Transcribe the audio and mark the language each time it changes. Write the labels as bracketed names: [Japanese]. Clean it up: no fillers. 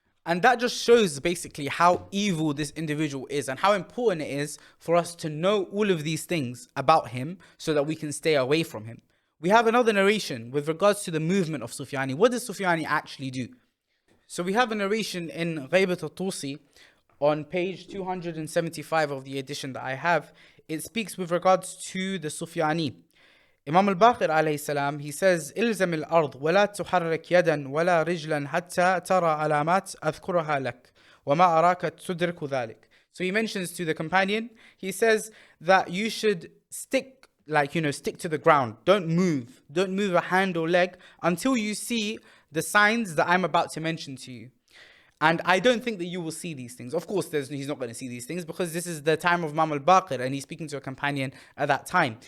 [English] And that just shows basically how evil this individual is and how important it is for us to know all of these things about him so that we can stay away from him. We have another narration with regards to the movement of Soufyani. What does Soufyani actually do? So we have a narration in Ghaybat al-Tusi on page 275 of the edition that I have. It speaks with regards to the Soufyani. Imam al-Baqir alayhi salam, he says, [Arabic] إلزم الأرض ولا تحرك يدا ولا رجلا حتى ترى علامات أذكرها لك وما أراك تدرك ذلك. [English] So he mentions to the companion, he says that you should stick to the ground. Don't move a hand or leg until you see the signs that I'm about to mention to you. And I don't think that you will see these things. Of course, he's not going to see these things because this is the time of Imam al-Baqir and he's speaking to a companion at that time.